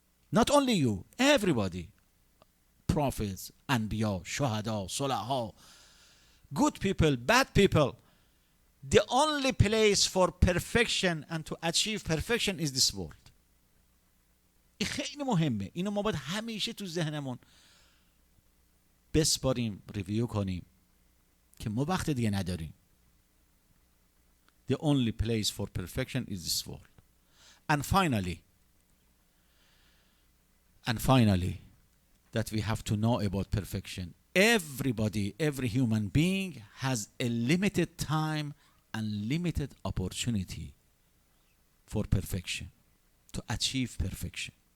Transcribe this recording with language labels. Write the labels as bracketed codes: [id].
[en] Not only you, everybody. Prophets, Anbiya, Shuhada, Sulaha, good people, bad people. The only place for perfection and to achieve perfection is this world. [fa] این خیلی مهمه. اینو ما باید همیشه تو ذهنمون بسپاریم، ریویو کنیم که ما وقت دیگه نداریم. [en] The only place for perfection is this world. And finally, that we have to know about perfection. Everybody, every human being has a limited time and limited opportunity for perfection, to achieve perfection.